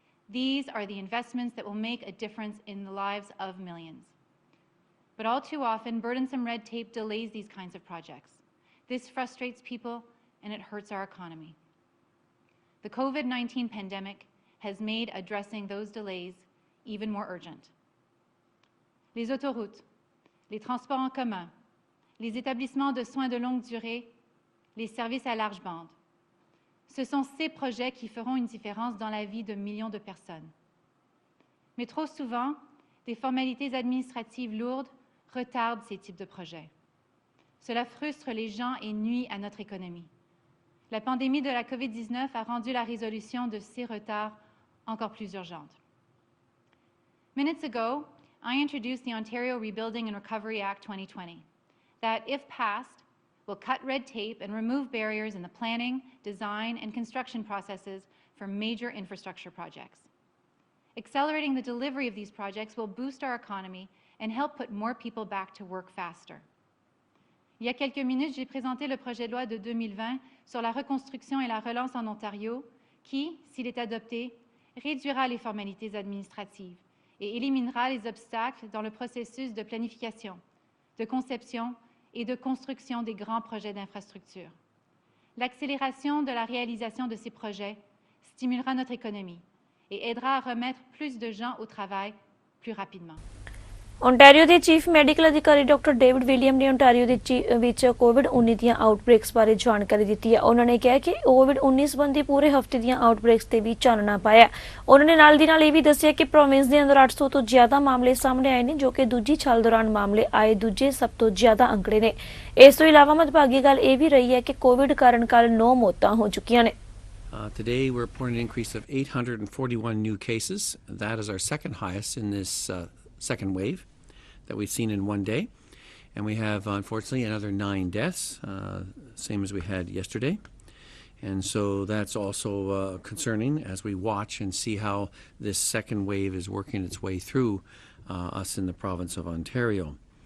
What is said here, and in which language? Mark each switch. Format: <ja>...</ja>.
<en>These are the investments that will make a difference in the lives of millions. But all too often, burdensome red tape delays these kinds of projects. This frustrates people and it hurts our economy. The COVID-19 pandemic has made addressing those delays even more urgent.</en> <fr>Les autoroutes, les transports en commun, les établissements de soins de longue durée, les services à large bande. Ce sont ces projets qui feront une différence dans la vie de millions de personnes. Mais trop souvent, des formalités administratives lourdes retardent ces types de projets. Cela frustre les gens et nuit à notre économie. La pandémie de la COVID-19 a rendu la résolution de ces retards encore plus urgente.</fr> <en>Minutes ago, I introduced the Ontario Rebuilding and Recovery Act 2020 that, if passed, will cut red tape and remove barriers in the planning, design, and construction processes for major infrastructure projects. Accelerating the delivery of these projects will boost our economy and help put more people back to work faster.</en> <fr>Il y a quelques minutes, j'ai présenté le projet de loi de 2020 sur la reconstruction et la relance en Ontario qui, s'il est adopté, réduira les formalités administratives et éliminera les obstacles dans le processus de planification, de conception et de construction des grands projets d'infrastructure. L'accélération de la réalisation de ces projets stimulera notre économie et aidera à remettre plus de gens au travail plus rapidement.</fr> <pa>Ontario ਦੇ chief medical ਅਧਿਕਾਰੀ doctor David William ਨੇ Ontario ਦੇ ਵਿੱਚ ਕੋਵਿਡ-19 ਦੀਆਂ ਆਊਟਬ੍ਰੇਕਸ ਬਾਰੇ ਜਾਣਕਾਰੀ ਦਿੱਤੀ ਹੈ। ਉਹਨਾਂ ਨੇ ਕਿਹਾ ਕਿ ਕੋਵਿਡ-19 ਸੰਬੰਧੀ ਪੂਰੇ ਹਫ਼ਤੇ ਦੀਆਂ ਆਊਟਬ੍ਰੇਕਸ ਤੇ ਵੀ ਚਾਨਣਾ ਪਾਇਆ। ਉਹਨਾਂ ਨੇ ਨਾਲ ਦੀ ਨਾਲ ਇਹ ਵੀ ਦੱਸਿਆ ਕਿ ਪ੍ਰੋਵਿੰਸ ਦੇ ਅੰਦਰ 800 ਤੋਂ ਜ਼ਿਆਦਾ ਮਾਮਲੇ ਸਾਹਮਣੇ ਆਏ ਨੇ, ਜੋ ਕਿ ਦੂਜੀ ਛਾਲ ਦੌਰਾਨ ਮਾਮਲੇ ਆਏ ਦੂਜੇ ਸਭ ਤੋਂ ਜ਼ਿਆਦਾ ਅੰਕੜੇ ਨੇ। ਇਸ ਤੋਂ ਇਲਾਵਾ ਮਦਭਾਗੀ ਗੱਲ ਇਹ ਵੀ ਰਹੀ ਹੈ ਕਿ ਕੋਵਿਡ ਕਾਰਨ ਕੱਲ੍ਹ 9 ਮੌਤਾਂ ਹੋ ਚੁੱਕੀਆਂ ਨੇ।</pa> <en>Today, we're reporting an increase of 841 new cases. That is our second highest in this second wave that we've seen in one day. And we have, unfortunately, another 9 deaths, same as we had yesterday. And so that's also concerning as we watch and see how this second wave is working its way through us in the province of Ontario.</en>